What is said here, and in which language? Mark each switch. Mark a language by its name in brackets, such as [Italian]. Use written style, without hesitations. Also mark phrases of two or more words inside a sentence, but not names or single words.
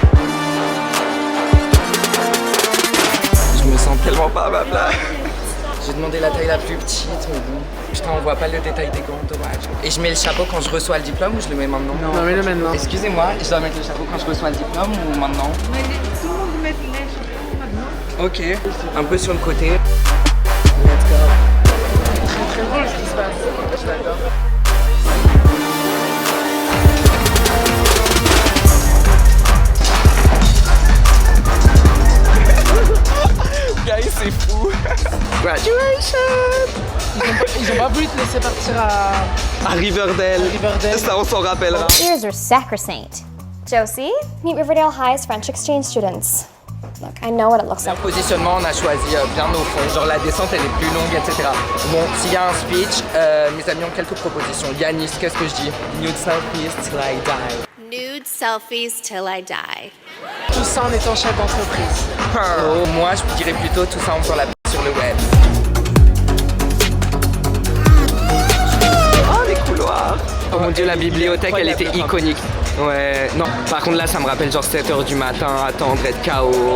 [French] Je me sens tellement pas à ma place. J'ai demandé la taille la plus petite, mais bon. Putain, on voit pas le détail des gants, dommage. Et je mets le chapeau quand je reçois le diplôme ou je le mets maintenant? Non, mets-le maintenant. Excusez-moi, je dois mettre le chapeau quand je reçois le diplôme ou maintenant? Tout le monde met les chapeaux maintenant. Ok, un peu sur le côté. [English] Let's go. [French] C'est très drôle ce qui se passe. Je l'adore. Guys, c'est fou. Graduation. Ils ont pas voulu te laisser partir à Riverdale. Ça, on s'en rappellera. [English] Ears are sacrosanct. Josie, meet Riverdale High's French exchange students. Look, I know what it looks like. [French] Positionnement, on a choisi bien au fond. Genre la descente, elle est plus longue, etc. Bon, s'il y a un speech, mes amis ont quelques propositions. Yanis, qu'est-ce que je dis? [English] Nude selfies till I die. Nude selfies till I die. [French] Tout ça en étant chef d'entreprise. Oh, moi, je dirais plutôt tout ça en faisant la p*** sur le web. Oh, les couloirs! Oh mon dieu, la bibliothèque, elle était iconique. Ouais, non, par contre là ça me rappelle genre 7h du matin, attendre, être KO.